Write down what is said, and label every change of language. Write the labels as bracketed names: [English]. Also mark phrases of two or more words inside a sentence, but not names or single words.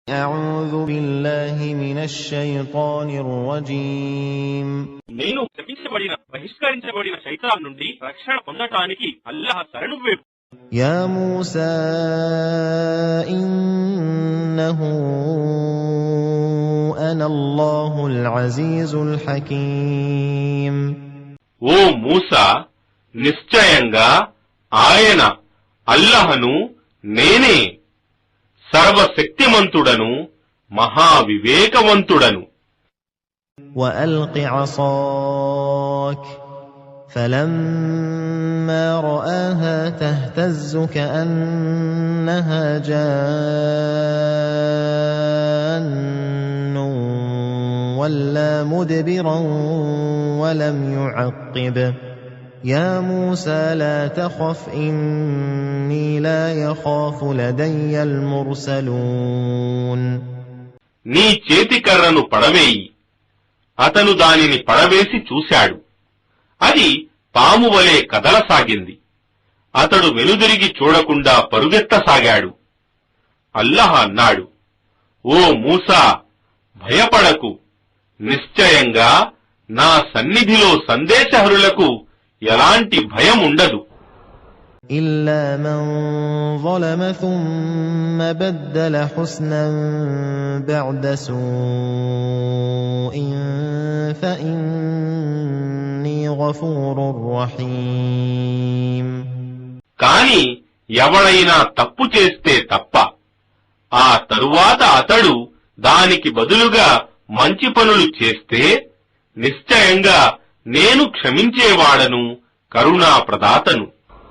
[Arabic] أعوذ بالله من الشيطان الرجيم [Telugu] నేను శపించబడిన బహిష్కరించబడిన శైతాన్ నుండి రక్షణ పొందటానికి అల్లాహ్ శరణు వేడు. [Arabic] يا موسى إنه أنا الله العزيز الحكيم. [Telugu] ఓ మూసా, నిశ్చయంగా ఆయన అల్లహను నేనే, సర్వశక్తిమంతుడను మహావివేకవంతుడను. [Arabic] وألق عصاك فلما رآها تهتز كأنها جان ولا مدبرا ولم يعقب يا موسى لا تخف إني لا يخاف لدي المرسلون. [Telugu] నీ చేతికర్రను పడవేయి. అతను దానిని పడవేసి చూశాడు. అది పాము వలె కదలసాగింది. అతడు వెనుదిరిగి చూడకుండా పరుగెత్తసాగాడు. అల్లాహ్ అన్నాడు, ఓ మూసా, భయపడకు. నిశ్చయంగా నా సన్నిధిలో సందేశహరులకు ఎలాంటి భయం ఉండదు. [Arabic] إلا من ظلم ثم بدل حسنا بعد سوء فإني غفور رحيم. [Telugu] కాని ఎవడైనా తప్పు చేస్తే తప్ప ఆ తరువాత అతడు దానికి బదులుగా మంచి పనులు చేస్తే నిశ్చయంగా నేను క్షమించేవాడను, కరుణాప్రదాతను.